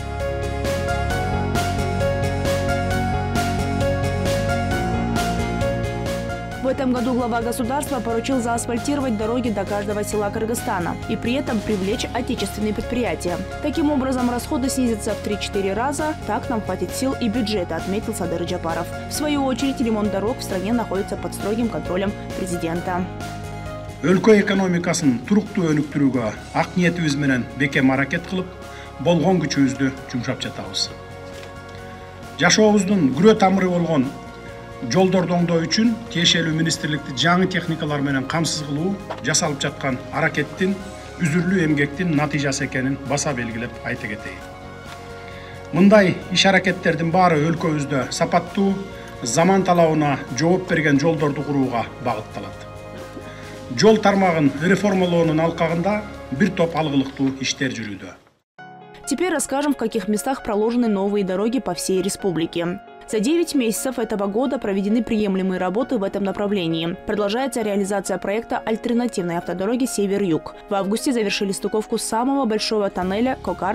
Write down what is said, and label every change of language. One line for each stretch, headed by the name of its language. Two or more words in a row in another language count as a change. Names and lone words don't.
Russian: В этом году глава государства поручил заасфальтировать дороги до каждого села Кыргызстана и при этом привлечь отечественные предприятия. Таким образом, расходы снизятся в 3-4 раза, так нам хватит сил и бюджета, отметил Садыр Джапаров. В свою очередь, ремонт дорог в стране находится под строгим контролем президента.
Kyrgyz: Өлкө экономикасын туруктуу өнүктүрүүгө ак ниетибиз менен бекем аракет кылып, болгон күчүбүздү жумшап жатабыз. Жашообуздун күрөө тамыры болгон жолдорду оңдоо үчүн тиешелүү министрликти жаңы техникалар менен камсыз кылуу жасалып жаткан аракеттин үзүрлүү эмгектин натыйжасы экенин баса белгилеп айта кетейин. Мындай иш аракеттердин баары өлкөбүздө сапаттуу, заман талабына жооп берген жолдорду курууга багытталат. Жол тармагын реформалоонун алкагында бир топ алгылыктуу иштер жүрүүдө.
Russian: Теперь расскажем, в каких местах проложены новые дороги по всей республике. За 9 месяцев этого года проведены приемлемые работы в этом направлении. Продолжается реализация проекта альтернативной автодороги «Север-Юг». В августе завершили стыковку самого большого тоннеля «Кокард».